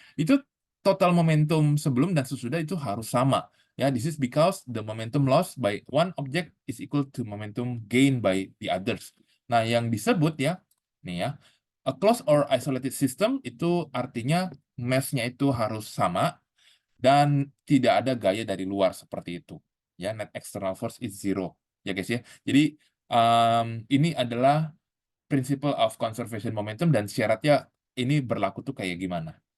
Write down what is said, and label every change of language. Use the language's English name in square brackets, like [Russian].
[Indonesian] Itu total momentum sebelum dan sesudah itu harus sama. [English] Ya, this is because the momentum lost by one object is equal to momentum gained by the others. [Indonesian] Nah, yang disebut ya, nih ya, [English] a closed or isolated system [Indonesian] itu artinya mass-nya itu harus sama dan tidak ada gaya dari luar seperti itu. Ya, [English] net external force is zero. [Indonesian] Ya guys ya. Jadi ini adalah principle of conservation momentum dan syaratnya ini berlaku tuh kayak gimana.